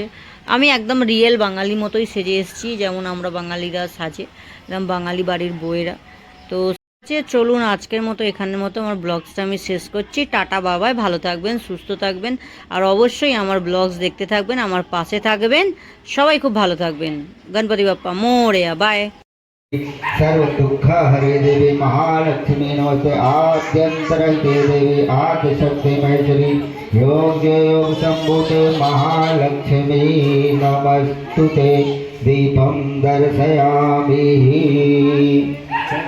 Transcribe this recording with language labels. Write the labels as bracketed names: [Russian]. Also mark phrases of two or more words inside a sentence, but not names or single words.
[Bangla] আমি একদম রিয়েল বাঙালি মতোই সেজে এসেছি, যেমন আমরা বাঙালিরা সাজে, একদম বাঙালি বাড়ির বউয়েরা। তো চলুন আজকের মতো এখানের মতো আমার ব্লগসটা আমি শেষ করছি। টাটা, বাবাই, ভালো থাকবেন, সুস্থ থাকবেন, আর অবশ্যই আমার ব্লগস দেখতে থাকবেন, আমার পাশে থাকবেন। সবাই খুব ভালো থাকবেন। [Marathi] गणपती बाप्पा मोरया, [Bangla] বাই। [Sanskrit] सर्व दुख हरे देवी महालक्ष्मी नमस्ते आद्यंतरहिते देवी आद्य शक्ति महेश्वरी योग योग संभूते महालक्ष्मी नमस्तुते दीपं दर्शयामि।